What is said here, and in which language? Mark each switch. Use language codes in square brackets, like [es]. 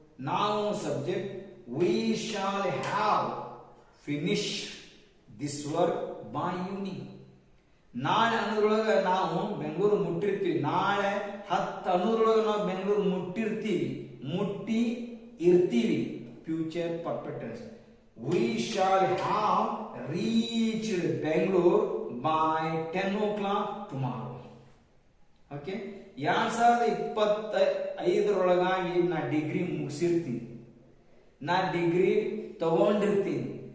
[en] ನಾವು subject, we shall have finish this work by evening. [kn] ನಾಳೆ ಅನ್ನೋದ್ರೊಳಗೆ ನಾವು ಬೆಂಗಳೂರು ಮುಟ್ಟಿರ್ತೀವಿ, ನಾಳೆ 10 ಅನ್ನೋದ್ರೊಳಗೆ ನಾವು ಬೆಂಗಳೂರು ಮುಟ್ಟಿ ಇರ್ತೀವಿ, future perfect tense. [en] We shall have reached Bangalore by 10 o'clock tomorrow. Okay? [kn] 2025 ನಾ ಡಿಗ್ರಿ ಮುಗಿಸಿರ್ತೀನಿ, ನಾ ಡಿಗ್ರಿ ತಗೊಂಡಿರ್ತೀನಿ.